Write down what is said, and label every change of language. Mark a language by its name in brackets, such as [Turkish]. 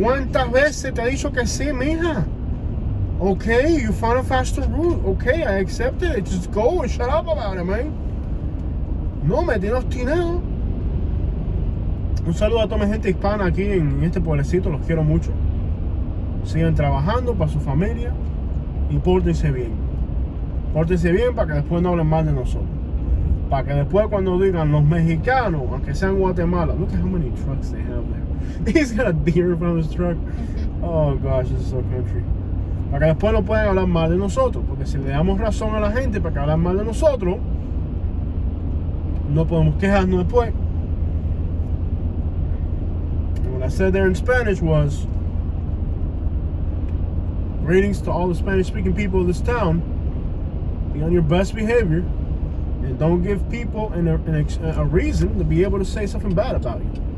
[Spanish] ¿cuántas veces te he dicho que sí, mija? [English] Okay, you found a faster route. Okay, I accept it. Just go and shut up about it, man. [Spanish] No me tienes obstinado. Un saludo a toda mi gente hispana aquí en este pueblecito. Los quiero mucho. Sigan trabajando para su familia y pórtense bien. Pórtense bien para que después no hablen mal de nosotros. Para que después cuando digan los mexicanos, aunque sean Guatemala, [English] look at how many trucks they have there. He's got a deer in front of his truck. Oh gosh, this is so country. [Spanish] Para que después no puedan hablar mal de nosotros. Porque si le damos razón a la gente para que hablen mal de nosotros, no podemos quejarnos después. [English] And what I said there in Spanish was, greetings to all the Spanish-speaking people of this town. Be on your best behavior. And don't give people a reason to be able to say something bad about you.